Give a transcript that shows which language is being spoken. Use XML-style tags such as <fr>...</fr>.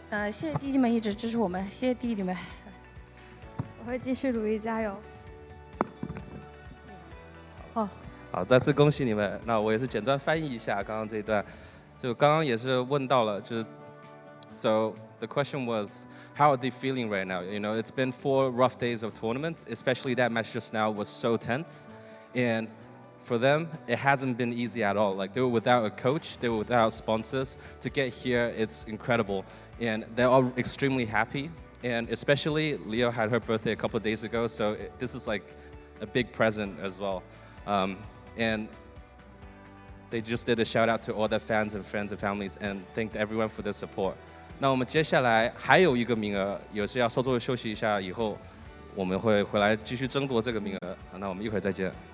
<zh>谢谢弟弟们一直支持我们，谢谢弟弟们，我会继续努力加油。好，再次恭喜你们。那我也是简单翻译一下刚刚这一段，就刚刚也是问到了，就是</zh> <en>So the question was, how are they feeling right now? You know, it's been 4 rough days of tournaments, especially that match just now was so tense, and for them, it hasn't been easy at all. Like, they were without a coach, they were without sponsors. To get here, it's incredible. And they're all extremely happy. And especially, Leo had her birthday a couple of days ago, so this is like a big present as well. And they just did a shout out to all their fans and friends and families and thanked everyone for their support.</en> <zh>那我们接下来还有一个名额，有时要稍作休息一下，以后我们会回来继续争夺这个名额。那我们一会儿再见。</zh>